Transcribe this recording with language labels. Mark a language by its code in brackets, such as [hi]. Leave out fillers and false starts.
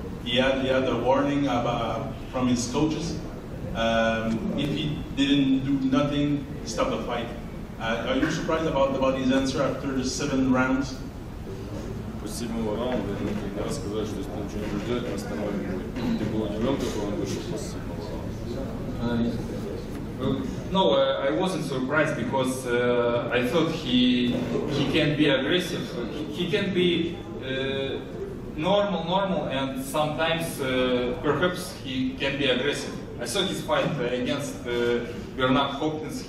[en] He had a warning from his coaches. If he didn't do nothing, he stopped the fight. Are you surprised about his answer after the 7 rounds? [ru] После 7-го раунда не раз сказали, что если ты ничего не будешь делать, мы остановим бой. Ты был удивлен, какой он вышел после 7-го раунда? [en] No, I wasn't surprised because I thought he can be aggressive. He can be normal, and sometimes perhaps he can be aggressive. I saw his fight against Bernard Hopkins.